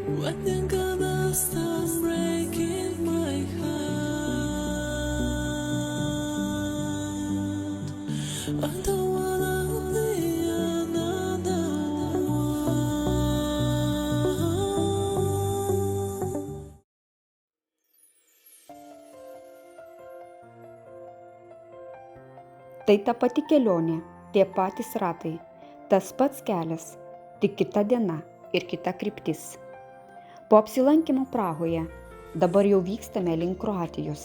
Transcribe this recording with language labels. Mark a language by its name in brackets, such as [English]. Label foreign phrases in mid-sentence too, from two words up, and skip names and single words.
[English] I think I'll stop breaking my heart. I don't wanna be another one. [Lithuanian] Tai ta pati kelionė, tie patys ratai, tas pats kelias, tik kita diena ir kita kryptis. Po apsilankimo Prahoje dabar jau vykstame link Kroatijos.